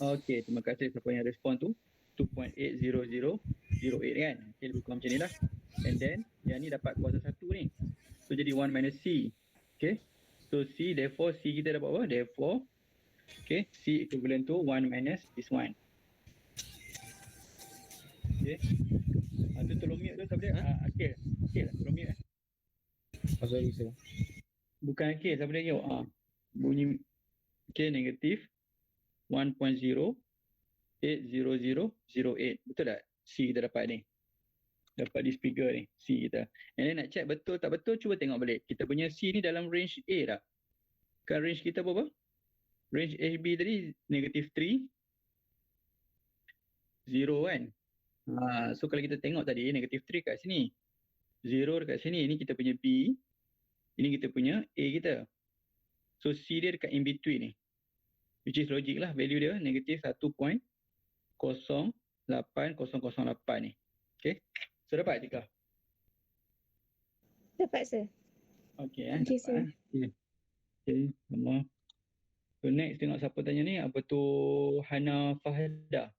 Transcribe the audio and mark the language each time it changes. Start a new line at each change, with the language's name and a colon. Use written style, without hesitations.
Malay: Okey, terima kasih siapa yang respon tu. 2.80008 kan? Okay, lebih kurang macam ni lah. And then, yang ni dapat kuasa 1 ni. So, jadi 1 minus C. Okay. So, C, therefore, C kita dapat apa?
English: Therefore, okay, C equivalent to 1 minus this one.
Malay: Okay. Tu tolong mute tu, siapa dia? Akil. Akil, tolong mute.
English: Sorry sir.
Malay: Bukan Akil, siapa dia? Bunyi, okay, negatif 1.080008. Betul tak? C kita dapat ni. Dapat
English: this figure
Malay: ni, C kita. And then nak check betul tak betul, cuba tengok balik. Kita punya C ni dalam range A tak? Kan range kita berapa? Range AB tadi negatif 3, 0 kan? So kalau kita tengok tadi, negatif 3 kat sini. 0 dekat sini, ini kita punya B. Ini kita punya A kita. So C dia dekat
English: in between
Malay: ni.
English: Which is logic
Malay: lah, value dia negatif 1.08008 ni. Okay. So dapat Tika? Dapat sir. Okay, Okay, dapat. Okay, sama. So next tengok siapa tanya ni, apa tu Hana Fahada.